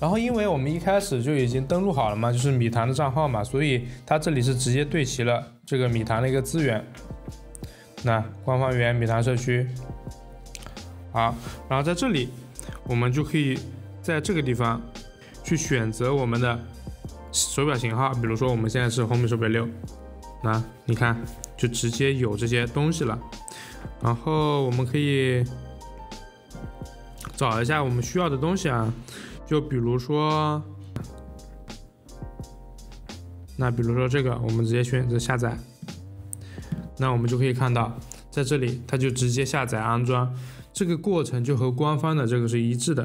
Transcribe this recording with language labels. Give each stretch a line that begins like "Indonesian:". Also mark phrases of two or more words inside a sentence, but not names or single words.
Chinese: 然後因為我們一開始就已經登錄好了嘛，就是米团的账號嘛，所以它這裡是直接對齊了這個米团的一個資源。那官方源米团社區，好，然後在這裡我們就可以在這個地方去選擇我們的手錶型號，比如說我們現在是紅米手錶6，那你看就直接有這些東西了。然後我們可以找一下我們需要的東西啊，就比如说，比如说这個，我們直接選擇下載，那我們就可以看到，在這裡它就直接下載安裝，這個過程就和官方的這個是一致的。